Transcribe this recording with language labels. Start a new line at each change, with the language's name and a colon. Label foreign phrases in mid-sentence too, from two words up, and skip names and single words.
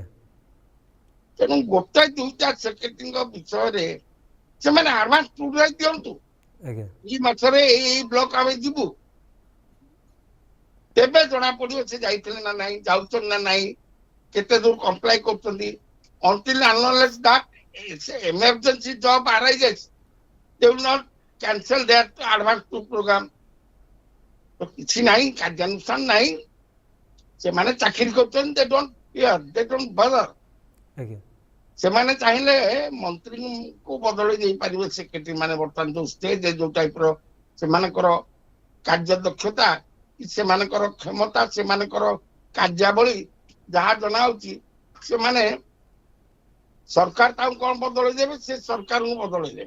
Odia: ତେଣୁ ଗୋଟେ ଦୁଇଟା ସେକ୍ରେଟାରୀଙ୍କ ବିଷୟରେ ସେମାନେ ଆଡଭାନ୍ସ ଟୁର ଦିଅନ୍ତୁ, ଆଜ୍ଞା ଏଇ ମାସରେ ଏଇ ବ୍ଲକ ଆମେ ଯିବୁ, ତେବେ ଜଣା ପଡିବ ସେ ଯାଇଥିଲେ ନା ନାହିଁ, ଯାଉଛନ୍ତି ନା ନାହିଁ, କେତେ ଦୂର କମ୍ପ୍ଲାଏ କରୁଛନ୍ତି।
English: Until unless that emergency job arises, they will not cancel their advance to program.
Odia: ତ କିଛି ନାହିଁ, କାର୍ଯ୍ୟାନୁଷ୍ଠାନ ନାହିଁ, ସେମାନେ ଚାକିରି କରୁଛନ୍ତି,
English: they don't bother.
Odia: ଆଜ୍ଞା ସେମାନେ ଚାହିଁଲେ ମନ୍ତ୍ରୀଙ୍କୁ ବଦଳେଇ ଦେଇପାରିବେ ସେକ୍ରେଟାରୀ ମାନେ, ବର୍ତ୍ତମାନ ଯୋଉ ଷ୍ଟେଜ ଯୋଉ ଟାଇପର ସେମାନଙ୍କର କାର୍ଯ୍ୟ ଦକ୍ଷତା, ସେମାନଙ୍କର କ୍ଷମତା, ସେମାନଙ୍କର କାର୍ଯ୍ୟାବଳୀ ଯାହା ଜଣାଉଛି, ସେମାନେ ସରକାର ତାଙ୍କୁ କଣ ବଦଳେଇ ଦେବେ, ସେ ସରକାରଙ୍କୁ ବଦଳେଇ ଦେବେ।